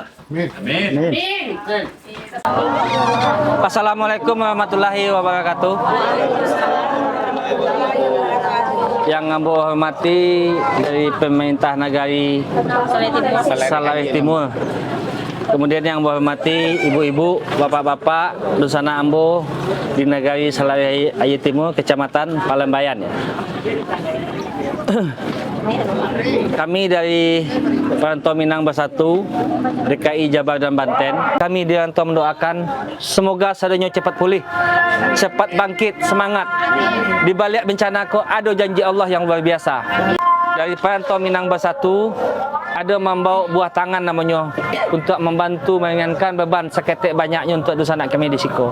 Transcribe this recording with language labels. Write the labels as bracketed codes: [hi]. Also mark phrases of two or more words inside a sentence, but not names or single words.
[id] Amin. [ar] Assalamualaikum warahmatullahi wabarakatuh. [id] Yang ambo hormati dari pemerintah negari Salaria Timur. Kemudian yang ambo hormati ibu-ibu, bapak-bapak dusana ambo di negari Salaria Timur, Kecamatan Palembayan. Kami dari Perantau Minang Bersatu, DKI Jabar dan Banten, kami di rantau mendoakan semoga sadanya cepat pulih, cepat bangkit, semangat. Di balik bencana kok ada janji Allah yang luar biasa. Dari Perantau Minang Bersatu ada membawa buah tangan namanya untuk membantu meringankan beban seketik banyaknya untuk dusanak kami di Siko.